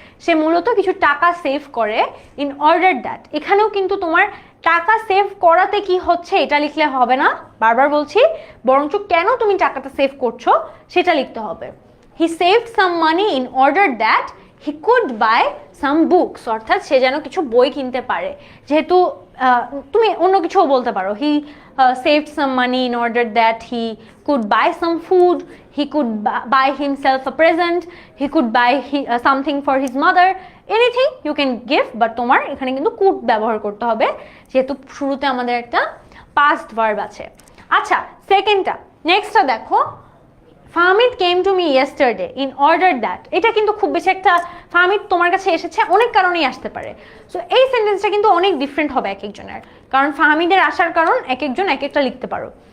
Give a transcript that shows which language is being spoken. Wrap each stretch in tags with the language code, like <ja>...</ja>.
<bn>সে মূলত কিছু টাকা সেভ করে ইন অর্ডার দ্যাট, এখানেও কিন্তু তোমার টাকা সেভ করাতে কি হচ্ছে এটা লিখলে হবে না, বারবার বলছি, বরঞ্চ কেন তুমি টাকাটা সেভ করছো সেটা লিখতে হবে।</bn> <en>he saved some money in order that he could buy some books,</en> <bn>অর্থাৎ সে যেন কিছু বই কিনতে পারে, যেহেতু তুমি অন্য কিছুও বলতে পারো।</bn> <en>he saved some money in order that he could buy some food, he could buy himself a present, he could buy something for his mother, anything you can give, but</en> <bn>তোমার এখানে কিন্তু</bn> <en>could</en> <bn>ব্যবহার করতে হবে যেহেতু শুরুতে আমাদের একটা</bn> <en>past verb আছে।</en> <bn>আচ্ছা সেকেন্ডটা, নেক্সটটা দেখো,</bn> <en>Fahmid came to me yesterday in order that,</en> <bn>এটা কিন্তু খুব বেশি একটা, ফাহমিদ তোমার কাছে এসেছে অনেক কারণেই আসতে পারে। সো এই সেন্টেন্সটা কিন্তু অনেক ডিফারেন্ট হবে এক একজনের, কারণ ফাহমিদের আসার কারণ এক একজন এক একটা লিখতে পারো।</bn>